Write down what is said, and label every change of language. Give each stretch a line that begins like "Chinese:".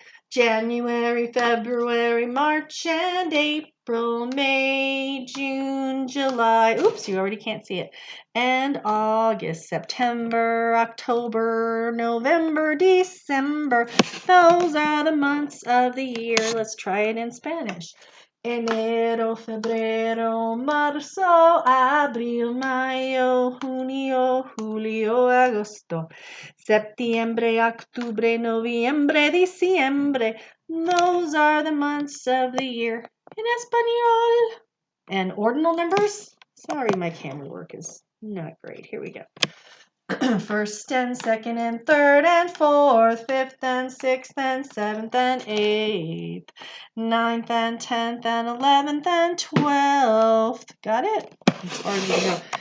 English: January, February, March, and April, May, June, July. Oops, you already can't see it. And August, September, October, November, December. Those are the months of the year. Let's try it in Spanish.
Spanish: Enero, febrero, marzo, abril, mayo, junio, julio, agosto, septiembre, octubre, noviembre, diciembre.
English: Those are the months of the year in Espanol. And ordinal numbers? Sorry, my camera work is not great. Here we go. First and second and third and fourth, fifth and sixth and seventh and eighth, ninth and 10th and 11th and 12th. Got it? As far as we go.